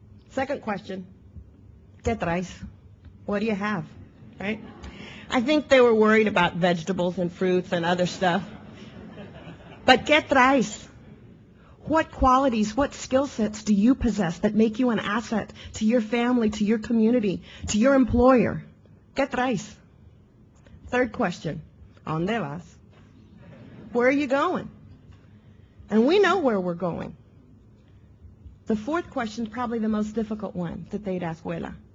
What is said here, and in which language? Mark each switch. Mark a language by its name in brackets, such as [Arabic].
[English] Second question, [Spanish] ¿Qué traes? [English] What do you have? Right? I think they were worried about vegetables and fruits and other stuff. But [Spanish] ¿Qué traes? [English] What qualities, what skill sets do you possess that make you an asset to your family, to your community, to your employer? [Spanish] ¿Qué traes? [English] Third question, [Spanish] ¿A dónde vas? [English] Where are you going? And we know where we're going. The fourth question is probably the most difficult one that they'd ask, Abuela.